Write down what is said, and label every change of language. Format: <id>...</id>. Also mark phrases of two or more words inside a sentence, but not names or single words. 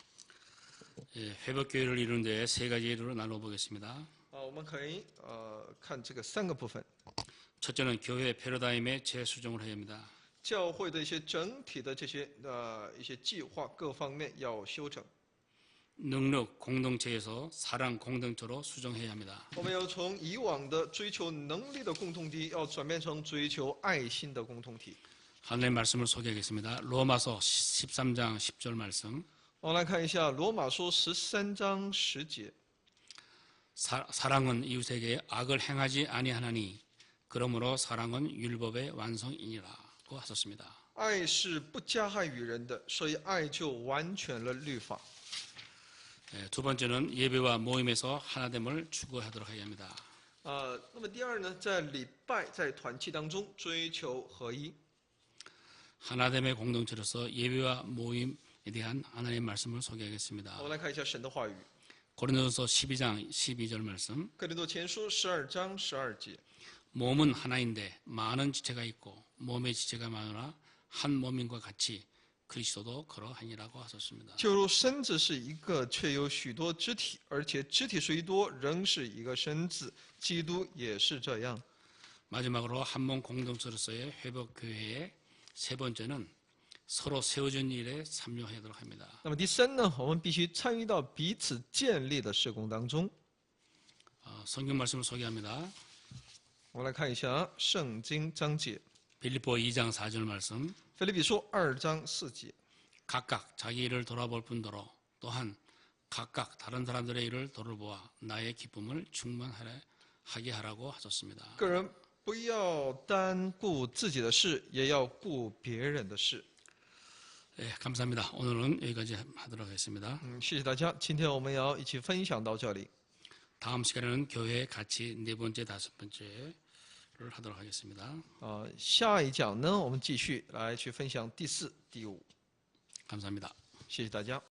<ko>회복 교회를 이루는 데 세 가지 예로 나눠 보겠습니다.</ko> <zh>我们可以看这个3个部分。</zh> <ko>첫째는 교회 패러다임의 재수정을 해야 합니다.</ko> <zh>教会的一些整体的这些一些计划各方面要修整。</zh> <ko>능력 공동체에서 사랑 공동체로 수정해야 합니다.</ko> <zh>我们要从以往的追求能力的共同体，要转变成追求爱心的共同体。</zh> <ko>하나님의 말씀을 소개하겠습니다. 로마서 13장 10절 말씀.</ko> <zh>我们来看一下罗马书13章10节。</zh> <ko>사랑은 이웃에게 악을 행하지 아니하나니 그러므로 사랑은 율법의 완성이니라고 하셨습니다.</ko> <zh>爱是不加害于人的，所以爱就完全了律法。</zh> <ko>두 번째는 예배와 모임에서 하나됨을 추구하도록 해야 합니다.</ko> <zh>那么第二呢，在礼拜在团契当中追求合一。</zh> <ko>하나됨의 공동체로서 예배와 모임에 대한 하나님의 말씀을 소개하겠습니다.</ko> <zh>我们来看一下神的话语，</zh> <ko>고린도서 12장 12절 말씀.</ko> <zh>哥林多前书12章12节。</zh> <ko>몸은 하나인데 많은 지체가 있고 몸의 지체가 많으나 한 몸인과 같이 그리스도도 그러하니라고 하셨습니다.</ko> <zh>就如身子是一个，却有许多肢体，而且肢体虽多，仍是一个身子。基督也是这样。</zh> <ko>마지막으로 한 몸 공동체로서의 회복 교회의 세 번째는 서로 세워진 일에 참여하도록 합니다.</ko> <zh>那么第三呢，我们必须参与到彼此建立的事工当中。</zh> <ko>성경 말씀을 소개합니다.</ko> <zh>我们来看一下圣经章节，</zh> <ko>빌립보 2장 4절 말씀.</ko> <zh>腓立比书2章4节。</zh> <ko>각각 자기 일을 돌아볼 뿐더러 또한 각각 다른 사람들의 일을 돌아보아 나의 기쁨을 충만하게 하라고 하셨습니다.</ko> <zh>个人不要单顾自己的事，也要顾别人的事。</zh> <ko>네, 감사합니다. 오늘은 여기까지 하도록 하겠습니다.</ko> <zh>谢谢大家，今天我们要一起分享到这里。</zh> <ko>다음 시간에는 교회 같이 네 번째, 다섯 번째를 하도록 하겠습니다.</ko> <zh>下一讲呢，我们继续来去分享第4、第5。</zh> <ko>감사합니다.</ko> <zh>谢谢大家。</zh>